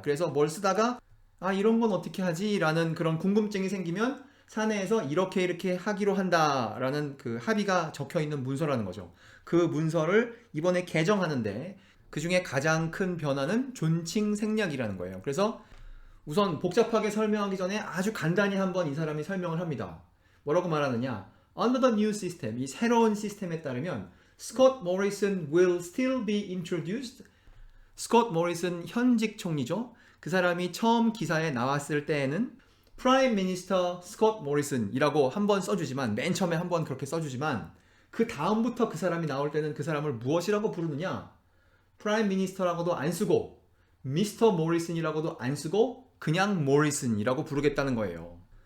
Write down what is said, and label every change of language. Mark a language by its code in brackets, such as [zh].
[ko] 그래서 뭘 쓰다가 이런 건 어떻게 하지? 라는 그런 궁금증이 생기면 사내에서 이렇게 하기로 한다라는 그 합의가 적혀있는 문서라는 거죠. 그 문서를 이번에 개정하는데 그 중에 가장 큰 변화는 존칭 생략이라는 거예요. 그래서 우선 복잡하게 설명하기 전에 아주 간단히 한번 이 사람이 설명을 합니다. 뭐라고 말하느냐? [en] Under the new system, [ko] 이 새로운 시스템에 따르면 [en] Scott Morrison will still be introduced. [ko] 스콧 모리슨 현직 총리죠. 그 사람이 처음 기사에 나왔을 때에는 Prime Minister Scott Morrison이라고 한번 써주지만, 맨 처음에 한번 그렇게 써주지만, 그 다음부터 그 사람이 나올 때는 그 사람을 무엇이라고 부르느냐? Prime Minister라고도 안 쓰고 Mr. Morrison이라고도 안 쓰고 그냥 Morrison이라고 부르겠다는 거예요.